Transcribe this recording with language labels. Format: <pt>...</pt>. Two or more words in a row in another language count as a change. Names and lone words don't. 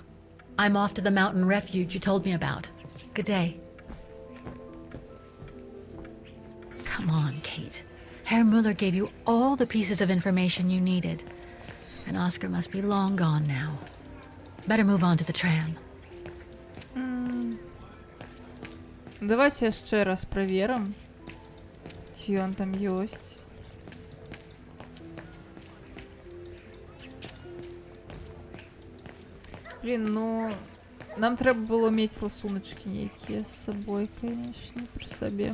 <en>I'm off to the mountain refuge you told me about. Good day. Come on, Kate. Herr Müller gave you all the pieces of information you needed. And Oscar must be long gone now. Better move on to the tram.</en> <be>Давайте яшчэ раз праверым, ці ён там ёсць. Блін, ну нам трэба было мець ласуначкі нейкія з сабой, конечно, пры сабе.</be>